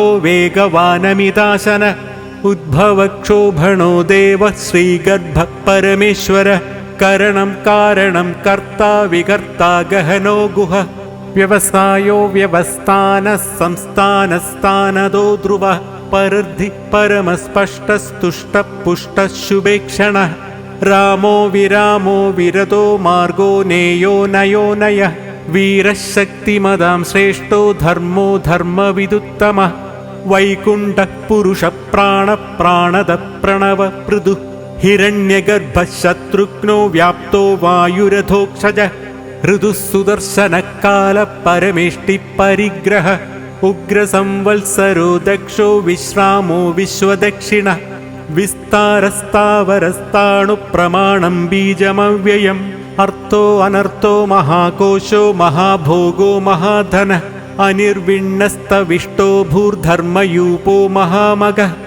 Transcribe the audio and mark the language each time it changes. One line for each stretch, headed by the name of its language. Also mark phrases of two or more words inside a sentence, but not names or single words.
Sanskrit: वेगवानमिताशन उद्भवक्षोभणो देवः श्रीगर्भः परमेश्वरः करणं कारणं कर्ता विकर्ता गहनो गुहः व्यवसायो व्यवस्थानः संस्थानस्थानदो ध्रुवः परद्धि परमस्पष्टस्तुष्टः पुष्टः शुभेक्षणः रामो विरामो विरतो मार्गो नेयो नयो नयः वीरः शक्तिमदां श्रेष्ठो धर्मो धर्मविदुत्तमः वैकुण्ठः पुरुषः प्राणः प्राणदः प्रणव पृथुः हिरण्यगर्भशत्रुघ्नो व्याप्तो वायुरथोक्षज ऋतुसुदर्शनकाल परमेष्टि परिग्रह उग्रसंवत्सरो दक्षो विश्रामो विश्वदक्षिण विस्तारस्थावरस्थाणु प्रमाणं बीजमव्ययं अर्थो अनर्थो महाकोशो महाभोगो महाधन अनिर्विण्णस्तविष्टो भूर्धर्म्मयूपो महामग